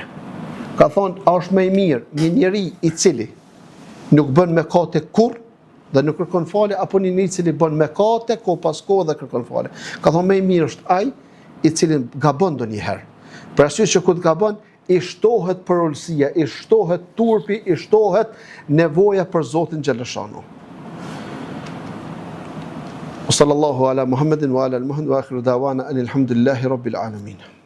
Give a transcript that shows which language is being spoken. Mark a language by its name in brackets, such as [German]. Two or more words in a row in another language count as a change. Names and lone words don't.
[Albanian] Ka thonë, a është më i mirë një njeri i cili nuk bën mëkate kurrë dhe nuk kërkon falje, apo një njeri i cili bën mëkate kohë pas kohë dhe kërkon falje. Ka thonë më i mirë është ai i cili gabon ndonjëherë. Për arsye që kur gabon i shtohet përulësia, i shtohet turpi, i shtohet nevoja për Zotin xhaleshanu. [Arabic] صلى الله على محمد وعلى آل محمد وآخر دعوانا أن الحمد لله رب العالمين.